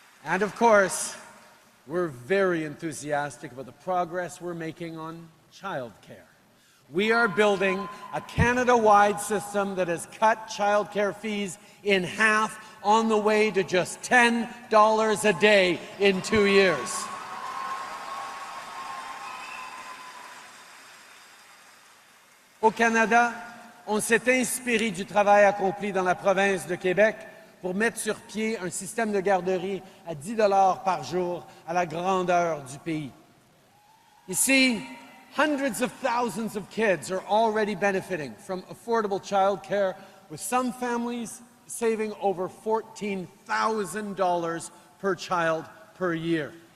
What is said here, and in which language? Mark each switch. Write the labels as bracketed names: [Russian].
[English] And of course, we're very enthusiastic about the progress we're making on childcare. We are building a Canada-wide system that has cut childcare fees in half, on the way to just $10 a day in 2 years. [French] Au Canada, on s'est inspiré du travail accompli dans la province de Québec pour mettre sur pied un système de garderie à 10 $ par jour à la grandeur du pays. [English] Ici, hundreds of thousands of kids are already benefiting from affordable childcare, with some families saving over $14,000 per child per year.